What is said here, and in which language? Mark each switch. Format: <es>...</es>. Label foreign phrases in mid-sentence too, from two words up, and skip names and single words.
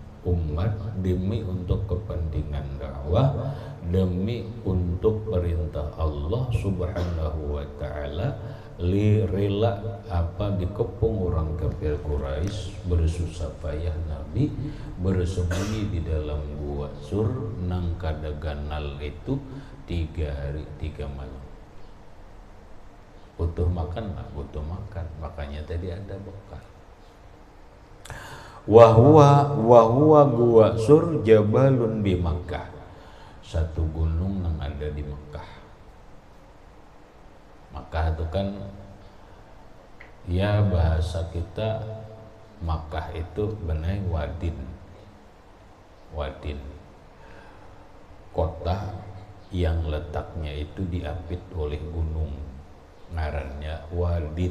<id>umat, demi untuk kepentingan dakwah, demi untuk perintah Allah</id> <ar>Subhanahu wa taala,</ar> <id>rela dikepung orang kafir Quraisy, bersusah payah Nabi bersembunyi di dalam gua Sur</id> <bjn>nang kada ganal</bjn> <id>itu 3 hari 3 malam. Butuh makan, makanya tadi ada bekal. Wahwa gua Sur jabalun di Makkah, satu gunung yang ada di Makkah. Makkah itu kan ya bahasa kita Makkah itu benar wadin, kota yang letaknya itu diapit oleh gunung, ngarannya wadin.</id>